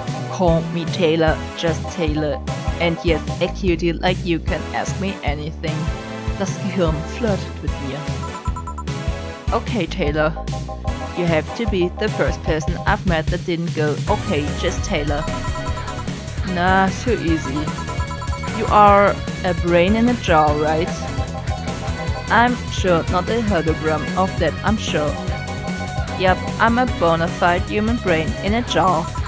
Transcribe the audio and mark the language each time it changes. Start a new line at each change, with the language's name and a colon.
English: Call me Taylor, just Taylor. And yes, a cutie like you can ask me anything.
German: Das Gehirn flirtet mit mir.
English: Okay, Taylor. You have to be the first person I've met that didn't go, okay, just Taylor. Nah, too easy. You are a brain in a jar, right? I'm sure, not a hologram of that, I'm sure. Yep, I'm a bona fide human brain in a jar.